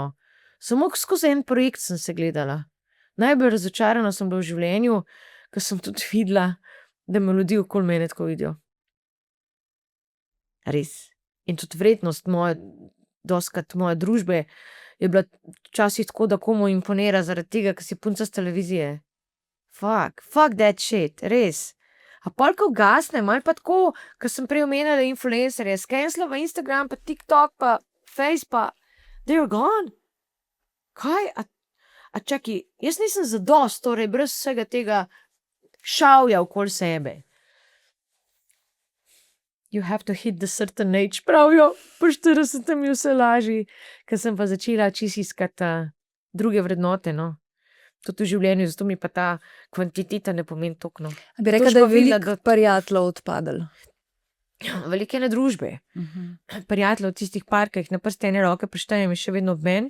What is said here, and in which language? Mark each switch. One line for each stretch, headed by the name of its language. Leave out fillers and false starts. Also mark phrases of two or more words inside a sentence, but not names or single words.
Slovenian: Samo skozi en projekt sem se gledala. Najbolj razočarana sem bila v življenju, ker sem tudi videla, da me ljudi okoli mene tako vidijo. Res. In tudi vrednost doskrat moje družbe je bila včasih tako, da komu imponira zaradi tega, ker si punca s televizije.
English: Fuck that shit,
Slovenian: res. A pol, ko ugasne, malo pa tako, ker sem prej omenjala influencerje, skenslala v Instagram, pa TikTok, pa Face, pa
English: they're gone.
Slovenian: Kaj? A čaki, jaz nisem zadost, torej brez vsega tega šavja okoli sebe.
English: You have to hit the certain age,
Slovenian: pravijo, po 40 je vse lažji, ker sem pa začela čisto iskati druge vrednote, no. Tudi v življenju, zato mi pa ta kvantiteta ne pomeni toliko. Bi rekla, da je veliko prijateljev odpadlo? Velike ene družbe. Prijateljev tistih par, ki jih na prste ene roke preštejem, je še vedno ob meni.